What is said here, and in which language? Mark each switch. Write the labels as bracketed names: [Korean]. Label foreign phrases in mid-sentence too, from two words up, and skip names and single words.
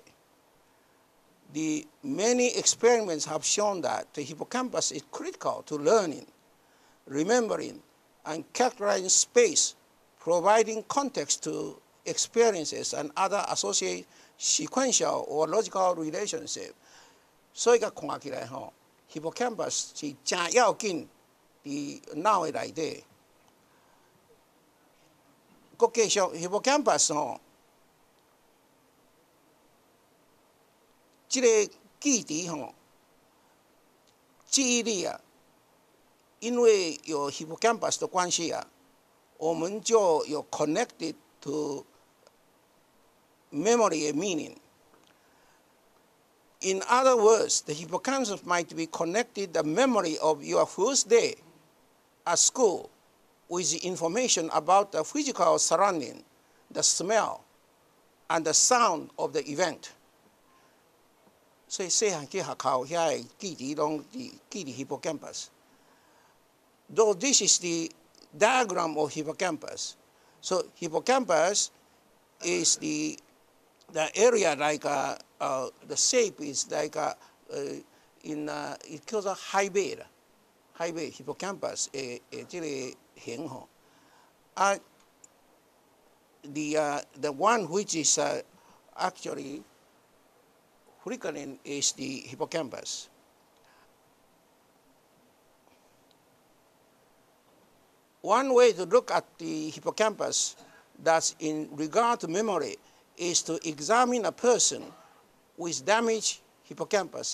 [English] The many experiments have shown that the hippocampus is critical to learning, remembering, and characterizing space, providing context to experiences and other associated sequential or logical relationship. [Min Nan Chinese] 所以，看起来吼 ，hippocampus 是真要紧伫脑的内底。佮继续 hippocampus 吼，这个记忆吼，记忆力啊，因为有 hippocampus 的关系啊，我们就有 [English] connected to memory meaning. In other words, the hippocampus might be connected the memory of your first day at school with the information about the physical surrounding, the smell, and the sound of the event. [Min Nan Chinese] 所以细汉去学校遐记忆拢记伫 hippocampus. [English] Though this is the diagram of hippocampus, so hippocampus is the area like the shape is like it calls a highway hippocampus [Min Nan Chinese] 这个形吼。 [English] the one which is actually flickering is the hippocampus. One way to look at the hippocampus that in regard to memory is to examine a person with damaged hippocampus.